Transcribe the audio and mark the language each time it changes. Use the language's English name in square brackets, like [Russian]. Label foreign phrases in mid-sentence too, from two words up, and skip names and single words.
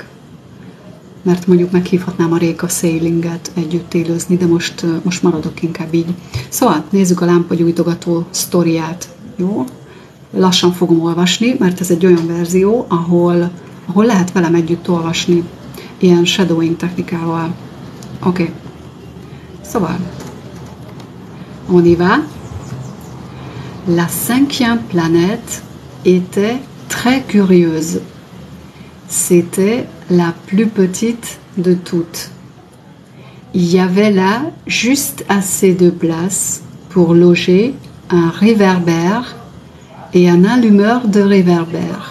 [Hungarian] Mert mondjuk meghívhatnám a Réka Sailinget együtt élőzni, de most maradok inkább így. Szóval nézzük a lámpagyújtogató sztoriát, jó? Lassan fogom olvasni, mert ez egy olyan verzió, ahol lehet velem együtt olvasni, ilyen shadowing technikával. Oké. Szóval, [French] on y va. La 5e planète était très curieuse. C'était la plus petite de toutes. Il y avait là juste assez de place pour loger un réverbère et un allumeur de réverbère.